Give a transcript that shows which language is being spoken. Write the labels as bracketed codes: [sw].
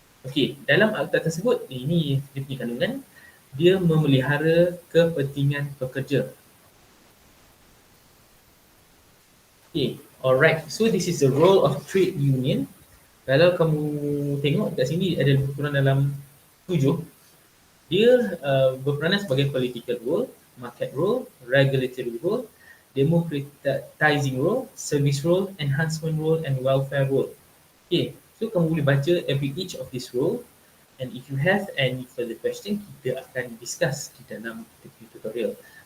[ms] Okey, dalam akta tersebut, ini dia punya kandungan, dia memelihara kepentingan pekerja. Okay, alright. [en] So this is the role of trade union. [ms] Kalau kamu tengok kat sini ada lebih kurang dalam 7. Dia berperanan sebagai [en] political role, market role, regulatory role, democratizing role, service role, enhancement role, and welfare role. Okay, so [ms] kamu boleh baca [en] every each of this role. And if you have any further question, [ms] kita akan discuss di dalam tutorial.